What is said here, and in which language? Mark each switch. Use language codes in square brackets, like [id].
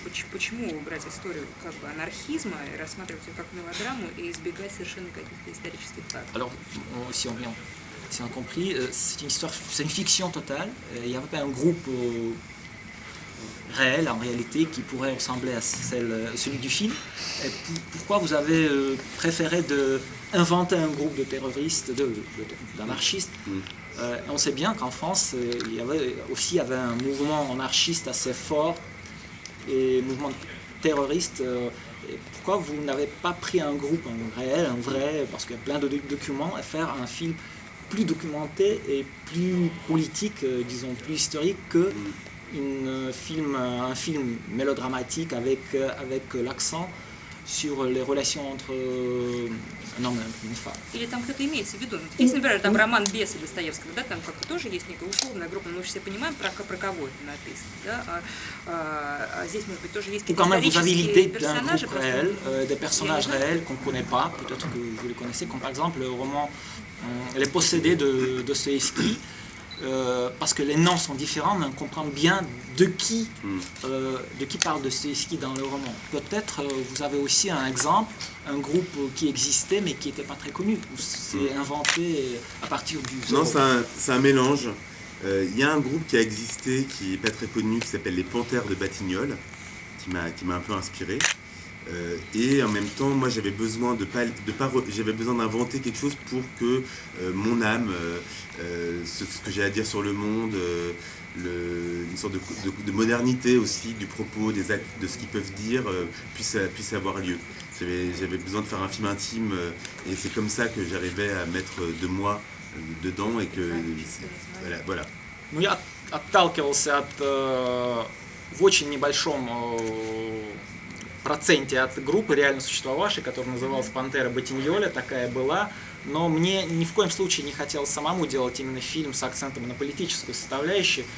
[ru] Почему брать историю как бы анархизма и рассматривать ее как мелодраму и избегать совершенно каких-то исторических фактов? [fr] Alors, si on a compris, c'est une histoire, c'est une fiction totale. Il n'y avait pas un groupe réel en réalité qui pourrait ressembler à celui du film. Et pourquoi vous avez préféré inventer un groupe de terroristes, d'anarchistes? On sait bien qu'en France, il y avait un mouvement anarchiste assez fort et un mouvement terroriste. Et pourquoi vous n'avez pas pris un groupe réel, un vrai, parce qu'il y a plein de documents, et faire un film plus documenté et plus politique, disons plus historique que un film mélodramatique avec l'accent sur les relations entre un homme et une femme. [ru] Или там кто-то имеется в виду? Есть, например, там роман «Бесы» Достоевского, да, там как-то тоже есть некая условная группа, но мы же все понимаем, про кого это написано, да? А здесь, может быть, тоже есть какие-то исторические персонажи. [fr] Des personnages réels qu'on ne connaît pas, peut-être que vous les connaissez, comme par exemple le roman Les Possédés de Dostoïevski, parce que les noms sont différents, mais on comprend bien de qui parle Dostoïevski dans le roman. Peut-être vous avez aussi un exemple, un groupe qui existait mais qui n'était pas très connu, ou c'est inventé à partir du... Non, c'est un mélange. Il y a un groupe qui a existé, qui n'est pas très connu, qui s'appelle les Panthères de Batignolles, qui m'a un peu inspiré. Et en même temps, moi j'avais besoin d'inventer quelque chose pour que mon âme, ce que j'ai à dire sur le monde, une sorte de modernité aussi du propos, des actes, de ce qu'ils peuvent dire, puisse avoir lieu. J'avais besoin de faire un film intime et c'est comme ça que j'arrivais à mettre de moi dedans et que voilà. [ru] Ну, я отталкивался в очень небольшом проценте от группы реально существовавшей, которая называлась «Пантера Ботиньоля», такая была, но мне ни в коем случае не хотелось самому делать именно фильм с акцентом на политическую составляющую.